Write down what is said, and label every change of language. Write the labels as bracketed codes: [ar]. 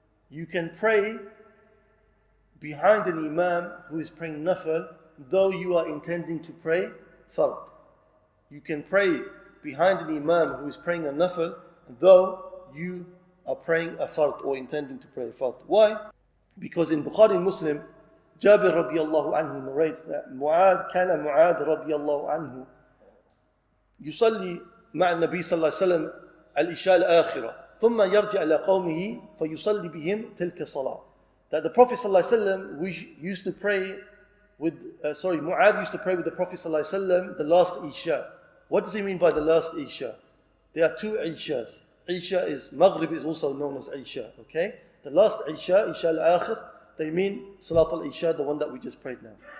[en] You can pray behind an Imam who is praying nafil, though you are intending to pray fard. You can pray behind an Imam who is praying a nafil, though you are praying a fard or intending to pray a fard. Why? Because in Bukhari and Muslim, Jabir radiallahu anhu narrates that [ar] كان معاذ radiallahu anhu يصلي مع النبي صلى الله عليه وسلم العشاء الآخرة ثم يرجع إلى قومه فيصلي بهم تلك الصلاة. [en] That the Prophet صلى الله عليه وسلم used to pray with, Mu'adh used to pray with the Prophet صلى الله عليه وسلم the last Isha. What does he mean by the last Isha? There are two Ishas. Isha is, Maghrib is also known as Isha, okay? The last Isha, Isha al-Akhir, they mean Salat al-Isha, the one that we just prayed now.